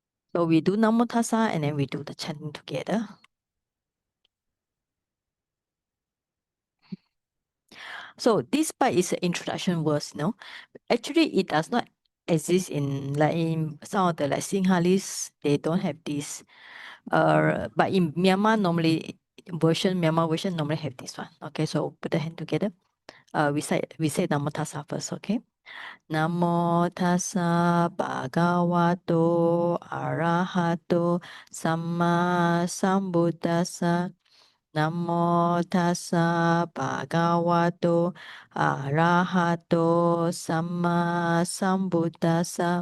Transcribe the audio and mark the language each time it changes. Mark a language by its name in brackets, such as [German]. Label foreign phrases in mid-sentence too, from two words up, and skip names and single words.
[English] So we do [Pali] Namo Tassa [English] and then we do the chanting together. So this part is an introduction verse, no? Actually, it does not exist in like in some of the like Sinhalese, they don't have this. But in Myanmar Myanmar version normally have this one. Okay, so put the hand together. We say [Pali] Namo Tassa [English] first, okay? [Pali] Namo Tassa Bhagavato Arahato Samma Sambuddhassa. Namo Tassa Bhagavato Arahato Samma Sambuddhassa.